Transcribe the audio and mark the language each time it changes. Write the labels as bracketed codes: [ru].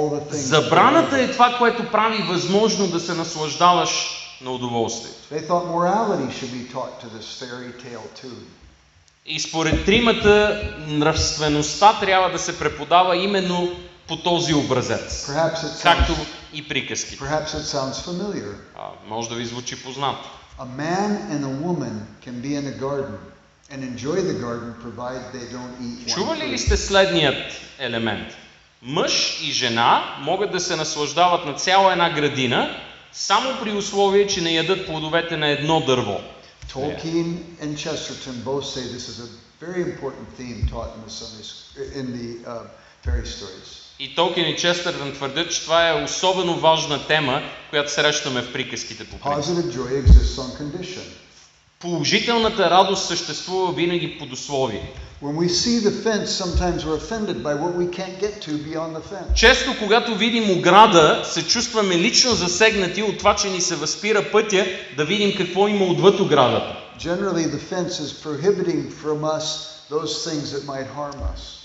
[bg] Забраната е това, което прави възможно да се наслаждаваш на удоволствието. [en] They thought morality should be taught to this fairy tale too. [bg] И според тримата нравствеността трябва да се преподава именно по този образец, както и приказките. [en] Perhaps it sounds familiar. [bg] Може да ви звучи познато. [en] A man and a woman can be in a garden and enjoy the garden provided they don't eat one [bg] Чували ли [en] fruit. [bg] сте следният елемент? Мъж и жена могат да се наслаждават на цяла една градина, само при условие, че не ядат плодовете на едно дърво. [en] Tolkien and Chesterton both say this is a very important theme taught in the fairy stories. [bg] И Толкин и Честъртън твърдят, че това е особено важна тема, която срещаме в приказките по принцип. [en] Positive joy exists on condition. [bg] Положителната радост съществува винаги под условие. [en] When we see the fence, sometimes we're offended by what we can't get to beyond the fence. [bg] Често, когато видим ограда, се чувстваме лично засегнати от това, че ни се възпира пътя да видим какво има отвъд оградата. [en] Generally, the fence is prohibiting from us those things that might harm us.